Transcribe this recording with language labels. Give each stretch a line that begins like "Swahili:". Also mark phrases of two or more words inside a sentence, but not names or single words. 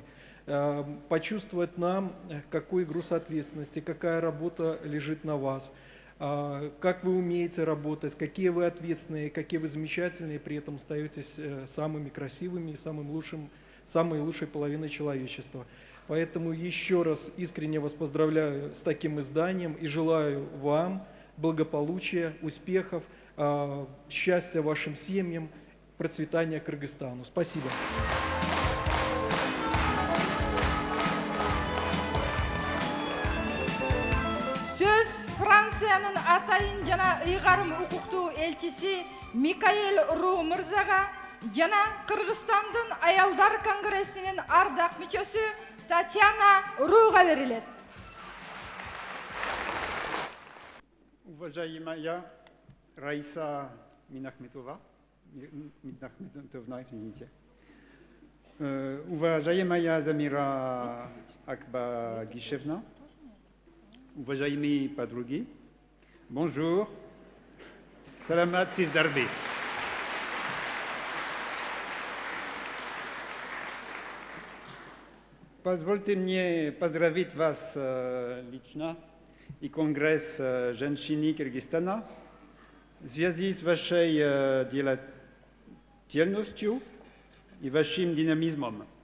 Russian: Почувствовать нам, какой груз ответственности, какая работа лежит на вас, как вы умеете работать, какие вы ответственные, какие вы замечательные, при этом остаетесь самыми красивыми и самой лучшей половиной человечества. Поэтому еще раз искренне вас поздравляю с таким изданием и желаю вам благополучия, успехов, счастья вашим семьям, процветания Кыргызстану. Спасибо.
Kyrgyz: Сөз Францияның атайын жана ыйгарым укуктуу элчиси Микаэль Ру мырзага жана Кыргызстандын Аялдар Конгрессинин ардак мүчөсү Татьяна Руга берилет.
Russian: Уважаемая Раиса Минахметовна, извините. Уважаемая Замира Акбагишевна, уважаемые подруги, bonjour,
Kyrgyz: Саламат Сиздерби.
Russian: Позвольте мне поздравить вас лично и Конгресс женщин Кыргызстана в связи с вашей деятельностью и вашим динамизмом.